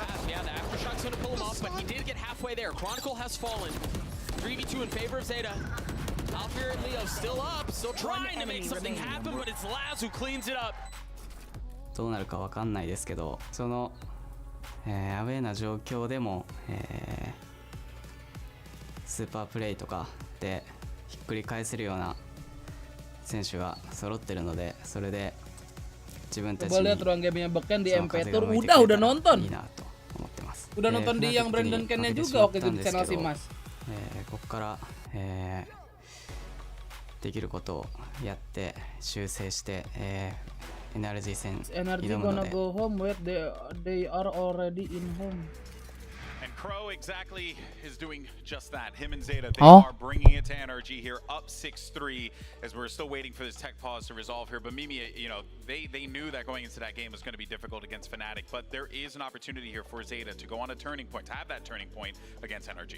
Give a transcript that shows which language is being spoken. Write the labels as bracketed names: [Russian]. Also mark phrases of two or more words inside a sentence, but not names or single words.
[Japanese] どうなるかわかんないですけど、その、アウェーな状況でも、スーパープレイとかでひっくり返せるような選手が揃ってるので、それで自分たちに [Indonesian] udah nonton. Udah nonton di yang Brandon Ken-nya juga waktu itu di channel si Mas. [Japanese] ここから、できることをやって修正して、NRG 戦挑むので。 [English] NRG gonna go home where they are already in home. Crow exactly is doing just that. Him and Zeta, they are bringing it to NRG here, up 6-3, as we're still waiting for this tech pause to resolve here. But Mimi, you know, they knew that going into that game was going to be difficult against Fnatic, but there is an opportunity here for Zeta to go on a turning point, to have that turning point against NRG.